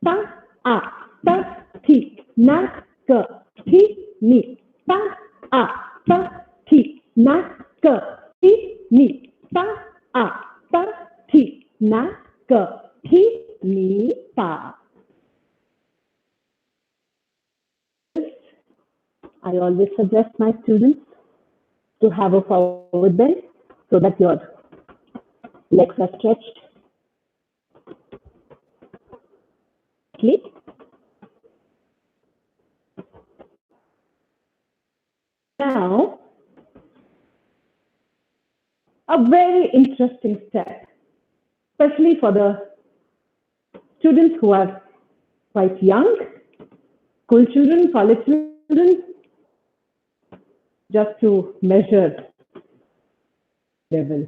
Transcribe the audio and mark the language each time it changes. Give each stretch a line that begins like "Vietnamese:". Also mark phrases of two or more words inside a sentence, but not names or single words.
English: thi, na, ka, thi, ni, thi, na, ka, thi, ni, thi, na, ka, thi, ni, ta. I always suggest my students to have a forward bend so that your legs are stretched. Now, a very interesting step, especially for the students who are quite young, school children, college children, just to measure level.